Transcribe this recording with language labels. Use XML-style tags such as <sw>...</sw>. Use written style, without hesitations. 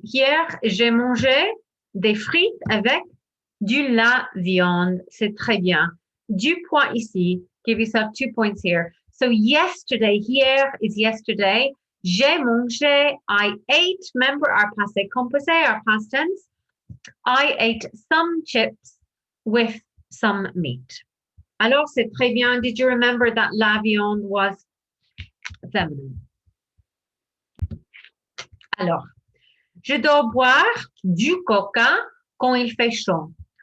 <fr>Hier, j'ai mangé des frites avec la viande. C'est très bien. 2 points ici.</fr> <en>Give yourself 2 points here. So yesterday, hier is yesterday.</en> <fr>J'ai mangé,</fr> <en>I ate. Remember our passé composé, our past tense. I ate some chips with some meat.</en> <fr>Alors, c'est très bien.</fr> <en>Did you remember that la viande was feminine?</en> <fr>Alors, je dois boire du coca quand il fait chaud.</fr>